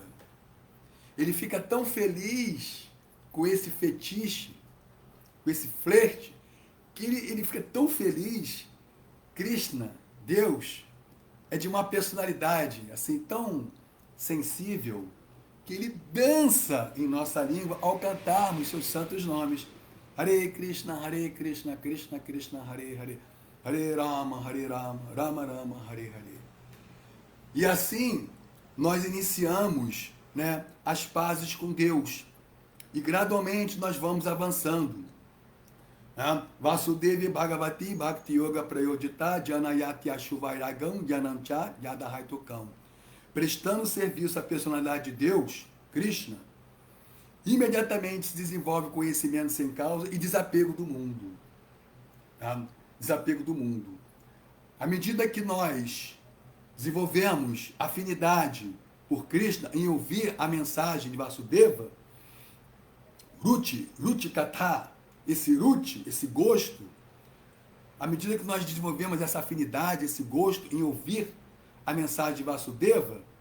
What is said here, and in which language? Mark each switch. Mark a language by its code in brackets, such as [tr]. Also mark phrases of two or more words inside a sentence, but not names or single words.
[pt] Ele fica tão feliz com esse fetiche, com esse flerte, que ele fica tão feliz. Krishna, Deus, é de uma personalidade assim tão sensível, que ele dança em nossa língua ao cantarmos seus santos nomes. [sa] हरे कृष्ण कृष्ण कृष्ण हरे हरे हरे राम राम राम हरे हरे. [pt] E assim, nós iniciamos, né, as pazes com Deus. E gradualmente nós vamos avançando. [sa] वासुदेव भगवति भक्ति योग प्रयोधित जनयति आशुवैरागम् जानञ्च यदहैतुकम्. [pt] Prestando serviço à personalidade de Deus, Krishna, imediatamente se desenvolve conhecimento sem causa e desapego do mundo. Tá? Desapego do mundo. À medida que nós desenvolvemos afinidade por Krishna em ouvir a mensagem de Vasudeva, [sa] रुति कथा, [pt] esse ruti, esse gosto, à medida que nós desenvolvemos essa afinidade, esse gosto em ouvir a mensagem de Vasudeva,